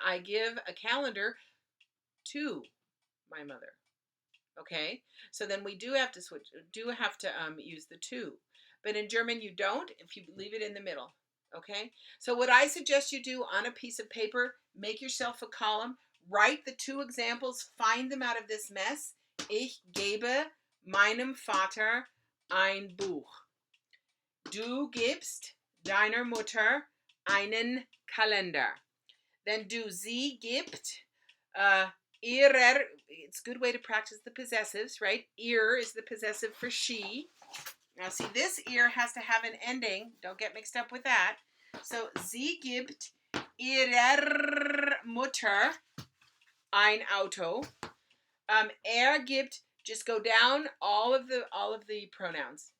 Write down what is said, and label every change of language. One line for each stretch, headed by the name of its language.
English: I give a calendar to my mother. Okay? So then we do have to switch, use the to. But in German, you don't if you leave it in the middle. Okay? So what I suggest you do on a piece of paper, make yourself a column, write the 2 examples, find them out of this mess.
German: Ich gebe meinem Vater ein Buch. Du gibst deiner Mutter einen Kalender.
English: Then
German: du, sie gibt, ihrer,
English: it's a good way to practice the possessives, right? Ihr is the possessive for she. Now see, this ihr has to have an ending. Don't get mixed up with that.
German: So, sie gibt ihrer Mutter ein Auto.
English: Gibt, just go down all of the pronouns.